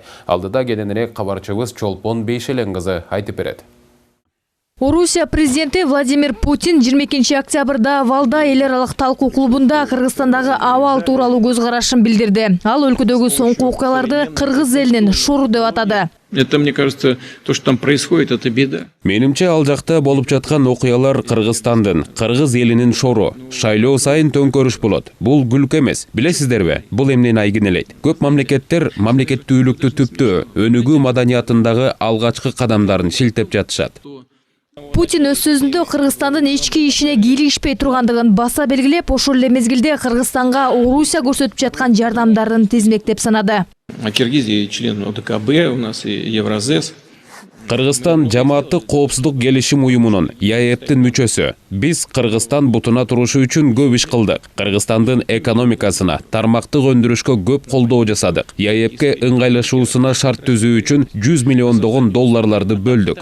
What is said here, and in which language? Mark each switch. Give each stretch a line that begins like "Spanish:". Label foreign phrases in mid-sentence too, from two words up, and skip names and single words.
Kyrgyz: Алдыда кененирээк кабарчыбыз Чолпон Бейшелен кызы айтып берет. Орусия президенти Владимир Путин 22 октябрда Валда эл аралык талкуу клубунда Кыргызстандагы абал тууралуу көз карашын билдирди. Ал өлкөдөгү соңку окуяларды кыргыз элинин шору деп атады.
Russian: Это, мне кажется, то, что там происходит, это беда.
Kyrgyz: Менимче, ал жакта болуп жаткан окуялар Кыргызстандын, кыргыз элинин шору. Шайлоо сайын төңкөрүш болот. Бул күлкү эмес. Билесиздерби? Бул эмнени айгинелейт? Көп мамлекеттер мамлекеттүүлүктү түптөө, өнүгүү маданиятындагы алгачкы кадамдарын шилтеп жатышат. Путин өз сөзүндө Кыргызстандын ички ишине кийлигишпей тургандыгын баса белгилеп, ошол эле мезгилде Кыргызстанга Орусия көрсөтүп жаткан жардамдарын тизмектеп санады.
Russian: Киргизия член ОДКБ, у нас и Евразес.
Kyrgyz: Кыргызстан жамааттык коопсуздук келишим уюмунун ЯЭПтин мүчөсү. Биз Кыргызстан бутуна турушу үчүн көп иш кылдык. Кыргызстандын экономикасына, тармактык өндүрүшкө көп колдоо жасадык. ЯЭПке ыңгайлашуусуна шарт түзүү үчүн 100 миллиондогон долларларды бөлдүк.